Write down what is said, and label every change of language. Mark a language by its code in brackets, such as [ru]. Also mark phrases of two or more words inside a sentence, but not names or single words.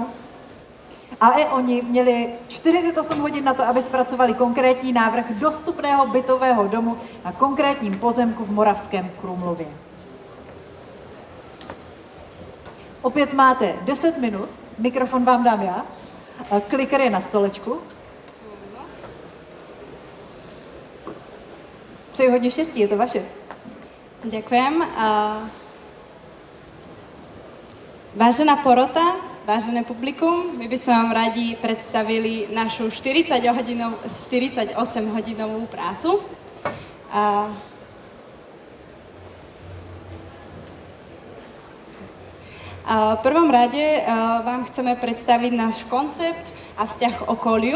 [cs] A i oni měli 48 hodin na to, aby zpracovali konkrétní návrh dostupného bytového domu na konkrétním pozemku v Moravském Krumlově. Opět máte 10 minut, mikrofon vám dám já, kliker je na stolečku. Přeji hodně štěstí, je to vaše. [sk] Ďakujem. Vážená porota, vážené publikum, my by sme vám radi predstavili našu 48-hodinovú prácu. V prvom rade vám chceme predstaviť náš koncept a vzťah k okoliu.